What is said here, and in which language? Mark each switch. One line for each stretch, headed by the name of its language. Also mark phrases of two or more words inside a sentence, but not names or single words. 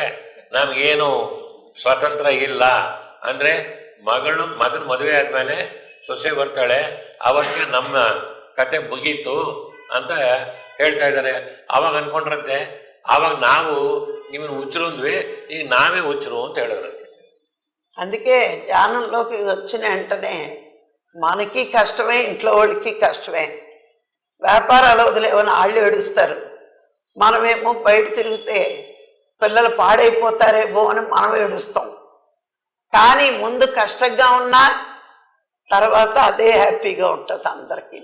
Kannada: ನಮಗೇನು ಸ್ವಾತಂತ್ರ್ಯ ಇಲ್ಲ. ಅಂದರೆ ಮಗನ ಮದುವೆ ಆದಮೇಲೆ ಸೊಸೆ ಬರ್ತಾಳೆ, ಅವತ್ತಿಗೆ ನಮ್ಮ ಕತೆ ಮುಗೀತು ಅಂತ ಹೇಳ್ತಾ ಇದ್ದಾರೆ. ಆವಾಗ ಅಂದ್ಕೊಂಡ್ರಂತೆ, ಆವಾಗ ನಾವು ನಿಮ್ಮನ್ನು ಹುಚ್ಚರು ಅಂದ್ವಿ, ಈಗ ನಾವೇ ಹುಚ್ಚರು ಅಂತ ಹೇಳಿದ್ರಂತೆ.
Telugu: అందుకే ధ్యానంలోకి వచ్చిన వెంటనే మనకి కష్టమే, ఇంట్లో వాళ్ళకి కష్టమే. వ్యాపారాలు వదిలేవని వాళ్ళు ఏడుస్తారు, మనమేమో బయట తిరిగితే పిల్లలు పాడైపోతారేమో అని మనం ఏడుస్తాం. కానీ ముందు కష్టంగా ఉన్నా తర్వాత అదే హ్యాపీగా ఉంటుంది అందరికీ.